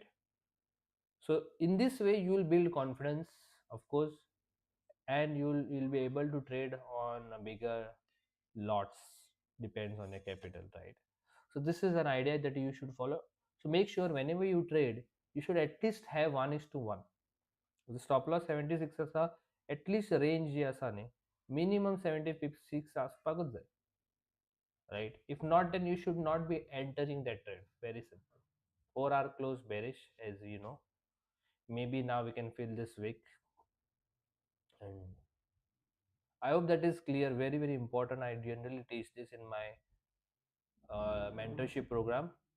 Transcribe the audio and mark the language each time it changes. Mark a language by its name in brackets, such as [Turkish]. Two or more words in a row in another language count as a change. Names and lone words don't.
[English] So in this way you will build confidence, of course, and you'll be able to trade on a bigger lots, depends on your capital, right? So this is an idea that you should follow. So make sure whenever you trade, you should at least have 1 is to 1. The stop loss 76 असा at least range [Konkani] जे असा नाही, minimum 76 आसपाकच जाय, [English] right? If not, then you should not be entering that trade. Very simple. 4 hour close bearish, as you know. Maybe now we can fill this wick, and I hope that is clear. Very very important. I generally teach this in my mentorship program.